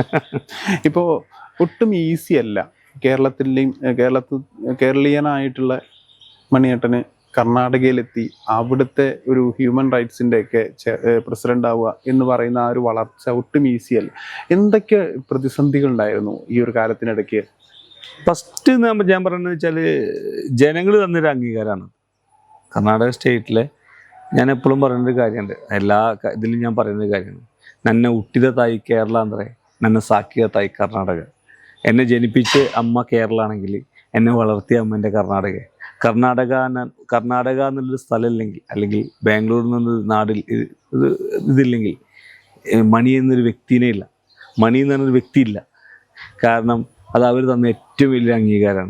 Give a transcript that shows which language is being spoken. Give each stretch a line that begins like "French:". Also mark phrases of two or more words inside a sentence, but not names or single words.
Malayalam: ഇപ്പോൾ ഒട്ടും ഈസി അല്ല കേരളീയനായിട്ടുള്ള മണിയേട്ടന് കർണാടകയിലെത്തി അവിടുത്തെ ഒരു
English: human rights
Malayalam: ഒക്കെ പ്രസിഡന്റ് ആവുക എന്ന് പറയുന്ന ആ ഒരു വളർച്ച ഒട്ടും ഈസിയല്ല. എന്തൊക്കെ പ്രതിസന്ധികൾ ഉണ്ടായിരുന്നു ഈ ഒരു കാലത്തിനിടയ്ക്ക്? ഫസ്റ്റ് ഞാൻ പറയുന്നത് വെച്ചാൽ ജനങ്ങൾ തന്നൊരു അംഗീകാരമാണ്. കർണാടക സ്റ്റേറ്റിലെ ഞാൻ എപ്പോഴും പറയുന്നൊരു കാര്യമുണ്ട്, എല്ലാ ഇതിലും ഞാൻ പറയുന്നൊരു കാര്യമാണ്.
Kannada: നന്നെ ಹುಟ್ಟಿದ ತಾಯಿ കേരള ಅಂದರೆ ನನ್ನ ಸಾಕಿದ ತಾಯಿ കർണാടക.
Malayalam: എന്നെ ജനിപ്പിച്ച് അമ്മ കേരള ആണെങ്കിൽ എന്നെ വളർത്തിയ അമ്മ എൻ്റെ കർണാടക എന്നുള്ളൊരു സ്ഥലമില്ലെങ്കിൽ, അല്ലെങ്കിൽ ബാംഗ്ലൂരിൽ നിന്ന് നാടിൽ ഇതില്ലെങ്കിൽ മണി എന്നൊരു വ്യക്തിനെ ഇല്ല, മണി എന്ന് പറഞ്ഞൊരു വ്യക്തിയില്ല. കാരണം അത് അവർ തന്ന ഏറ്റവും വലിയ അംഗീകാരമാണ്.